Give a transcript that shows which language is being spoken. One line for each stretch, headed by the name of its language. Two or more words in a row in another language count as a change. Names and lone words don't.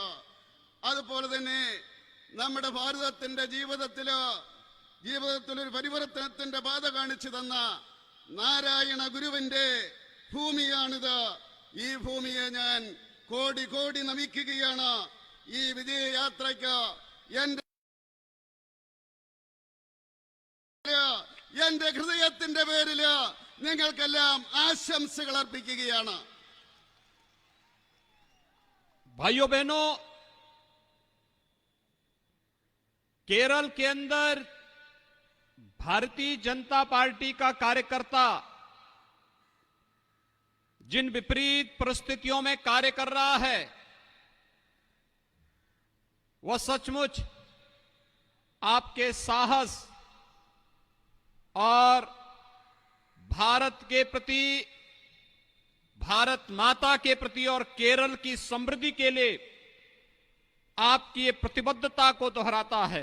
Malayalam: അതുപോലെ തന്നെ നമ്മുടെ ഭാരതത്തിന്റെ ജീവിതത്തിൽ ഒരു പരിവർത്തനത്തിന്റെ പാത കാണിച്ചു തന്ന നാരായണ ഗുരുവിന്റെ ഭൂമിയാണിത്. ഈ ഭൂമിയെ ഞാൻ കോടി കോടി നമിക്കുകയാണ്. ഈ വിജയയാത്രയ്ക്ക് എന്റെ ഹൃദയത്തിന്റെ പേരില് നിങ്ങൾക്കെല്ലാം ആശംസകൾ അർപ്പിക്കുകയാണ്.
Hindi: भाइयों बहनों, केरल के अंदर भारतीय जनता पार्टी का कार्यकर्ता जिन विपरीत परिस्थितियों में कार्य कर रहा है वह सचमुच आपके साहस और भारत के प्रति, भारत माता के प्रति और केरल की समृद्धि के लिए आपकी ये प्रतिबद्धता को दोहराता है।